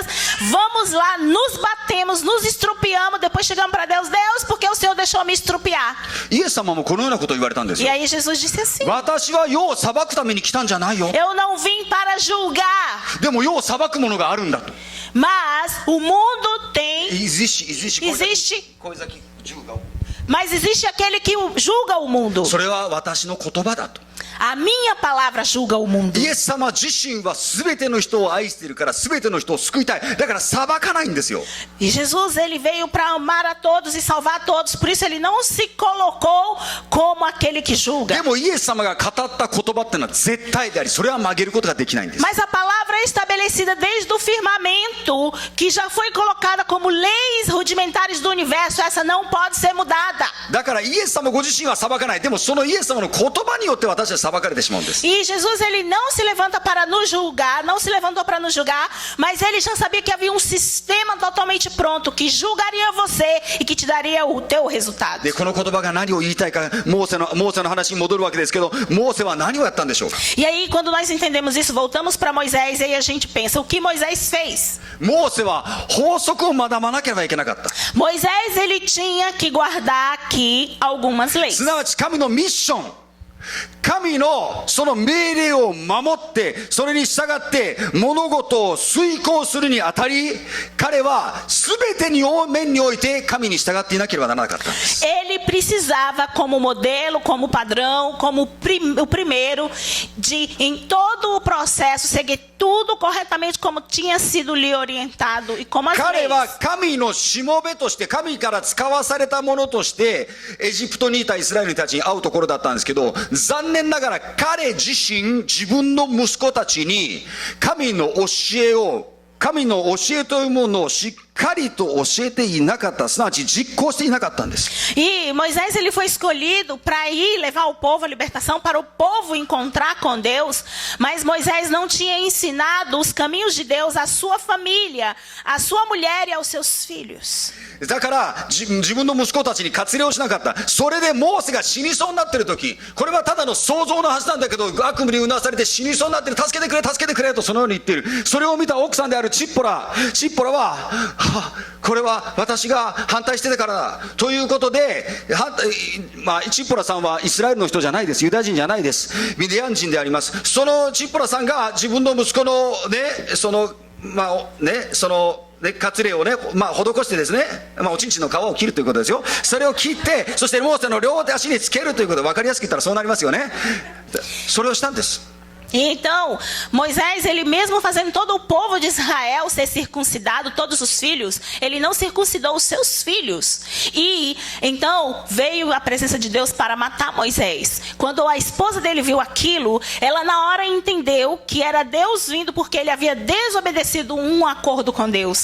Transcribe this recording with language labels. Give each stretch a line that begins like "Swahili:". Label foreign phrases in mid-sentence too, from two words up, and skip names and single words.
Portuguese: Vamos lá, nos batemos, nos estrupiamos, depois chegamos para Deus, Deus, porque o Senhor deixou me estrupiar?
Japanese: イエス様もこのようなことを言われたんです
Portuguese: E
Japanese: よ。
Portuguese: aí Jesus disse assim,
Japanese: 私は世を裁くために来たんじゃないよ。
Portuguese: eu não vim para julgar,
Japanese: でも世を裁くものがあるんだと。
Portuguese: mas o mundo tem,
Japanese: 小崎銃が
Portuguese: mas existe aquele que julga o mundo.
Japanese: それは私の言葉だと。
Portuguese: A minha palavra julga o mundo.
Japanese: イエス様自身は全ての人を愛しているから全ての人を救いたい。だから裁かないんですよ。
Portuguese: E Jesus, ele veio para amar a todos e salvar a todos. Por isso ele não se colocou como aquele que
Japanese: で
Portuguese: julga.
Japanese: もイエス様が語った言葉っていうのは絶対であり、それは曲げることができないんです。
Portuguese: Mas a palavra é estabelecida desde o firmamento, que já foi colocada como leis rudimentares do universo. Essa não pode ser mudada.
Japanese: だからイエス様ご自身は裁かない。でもそのイエス様の言葉によって私は裁かれてしまうんです。
Portuguese: E Jesus, ele não se levanta para nos julgar, não se levantou para nos julgar, mas ele já sabia que havia um sistema totalmente pronto que julgaria você e que te daria o teu resultado.
Japanese: でこの言葉が何を言いたいか、モーセの話に戻るわけですけど、モーセは何をやったんでしょうか。
Portuguese: E aí, quando nós entendemos isso, voltamos para Moisés e aí a gente pensa, o que Moisés fez?
Japanese: モーセは法則を学ばなければいけなかった。
Portuguese: Moisés, ele tinha que guardar aqui algumas leis.
Japanese: すなわち神のミッション、神のその命令を守ってそれに従って物事を遂行するにあたり、彼は全ての面において神に従っていなければならなかったんです。
Portuguese: Ele precisava, como modelo, como padrão, como o primeiro, de em todo o processo seguir tudo corretamente como tinha sido lhe orientado e como as
Japanese: 彼
Portuguese: leis.
Japanese: は神のしもべとして、神から使わされたものとしてエジプトにいたイスラエルたちに会うところだったんですけど、残念ながら彼自身、自分の息子たちに神の教えというものをしっかりと教えていなかった、すなわち実行していなかったんです。
Portuguese: E Moisés, ele foi escolhido para ir levar o povo à libertação, para o povo encontrar com Deus, mas Moisés não tinha ensinado os caminhos de Deus à sua família, à sua mulher e aos seus filhos.
Japanese: だから自分の息子たちに割礼をしなかった。それでモーセが死にそうになっている時、これはただの想像のはずなんだけど、悪夢にうなされて死にそうになっている、助けてくれ助けてくれとそのように言っている。それを見た奥さんであるチッポラは、これは私が反対してたからだということで、チッポラさんはイスラエルの人じゃないです。ユダヤ人じゃないです。ミディアン人であります。そのチッポラさんが自分の息子の割礼をね、施してですね、おちんちんの皮を切るということですよ。それを切って、そしてモーセの両手足につけるということで、分かりやすく言ったらそうなりますよね。それをしたんです。
Portuguese: Então, Moisés, ele mesmo fazendo todo o povo de Israel ser circuncidado, todos os filhos, ele não circuncidou os seus filhos. E então veio a presença de Deus para matar Moisés. Quando a esposa dele viu aquilo, ela na hora entendeu que era Deus vindo porque ele havia desobedecido um acordo com Deus.